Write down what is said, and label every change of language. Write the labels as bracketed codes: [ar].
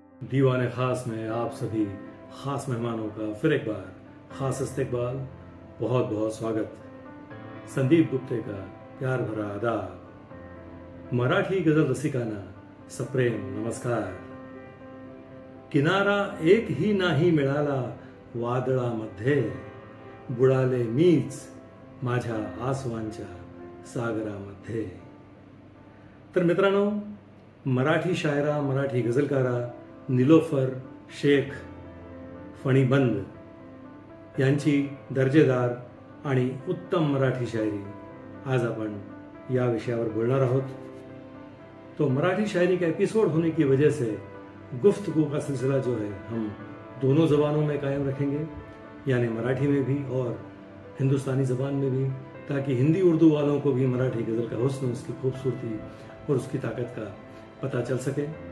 [hi] दीवाने खास में आप सभी खास मेहमानों का फिर एक बार खास इस्तकबाल, बहुत बहुत स्वागत. संदीप गुप्ते का प्यार भरा आदाब. [mr] मराठी गजल रसिकांना सप्रेम नमस्कार. किनारा एक ही नाही मिळाला वादळामध्ये, बुडाले मीच माझ्या आसवांच्या सागरामध्ये. तर मित्रांनो, मराठी शायरा, मराठी गझलकारा निलोफर शेख फणीबंद यांची दर्जेदार आणि उत्तम मराठी शायरी आज अपन या विषयावर बोलना आहोत. [hi] तो मराठी शायरी का एपिसोड होने की वजह से गुफ्तगू का सिलसिला जो है हम दोनों ज़बानों में कायम रखेंगे, यानी मराठी में भी और हिंदुस्तानी ज़बान में भी, ताकि हिंदी उर्दू वालों को भी मराठी गज़ल का हुस्न, उसकी खूबसूरती और उसकी ताकत का पता चल सके.